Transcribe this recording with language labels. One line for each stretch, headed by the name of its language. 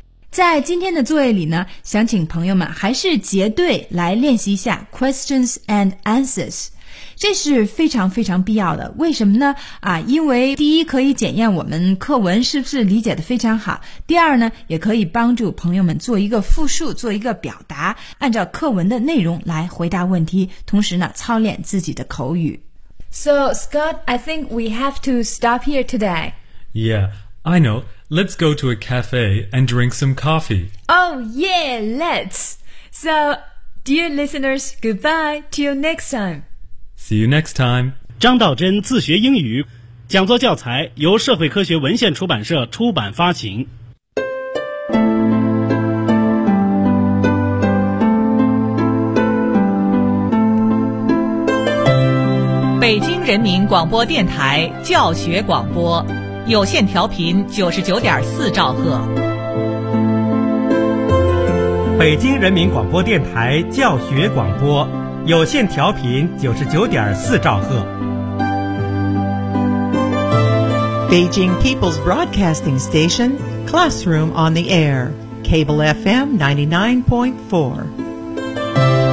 Chinese: 在今天的作业里呢，想请朋友们还是结对来练习一下
English: questions and answers，
Chinese: 这是非常非常必要的。为什么呢？因为第一可以检验我们课文是不是理解得非常好，第二呢也可以帮助朋友们做一个复述，做一个表达，按照课文的内容来回答问题，同时呢操练自己的口语。
English: So Scott, I think we have to stop here today. Yeah, I know. Let's go to a cafe and drink some coffee. Oh yeah, let's. So dear listeners, goodbye till next time See you next time.
Chinese: 张道真自学英语讲座教材由社会科学文献出版社出版发行。北京人民广播电台教学广播有线调频99.4兆赫。北京人民广播电台教学广播有线调频99.4兆赫。
English: Beijing People's Broadcasting Station, Classroom on the Air, Cable FM 99.4.